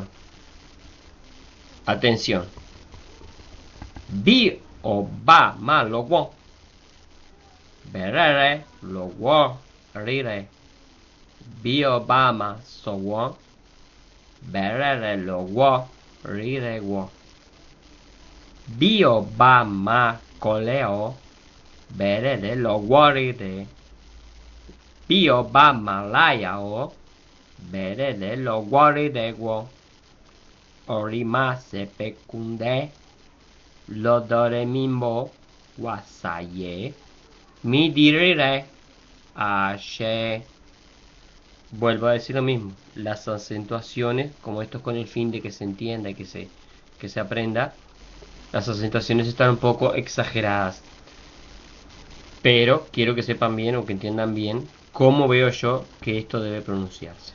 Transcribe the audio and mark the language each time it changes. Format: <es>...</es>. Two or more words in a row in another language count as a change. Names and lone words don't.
<es>Atención.</es> <yo>Bi o ba ma lo wo. Berere lo wo rire. Bi o ba ma so wo. Berere lo wo rire wo. Bi o ba ma koleo. Berere lo wo rire. Bi o ba ma laya o. Berere lo wo rire wo. Orima se pecunde. Lo dore mimbo wasaye. Mi dirire ashe.</yo> <es>Vuelvo a decir lo mismo. Las acentuaciones, como esto es con el fin de que se entienda y que se aprenda, las acentuaciones están un poco exageradas. Pero quiero que sepan bien o que entiendan bien cómo veo yo que esto debe pronunciarse.</es>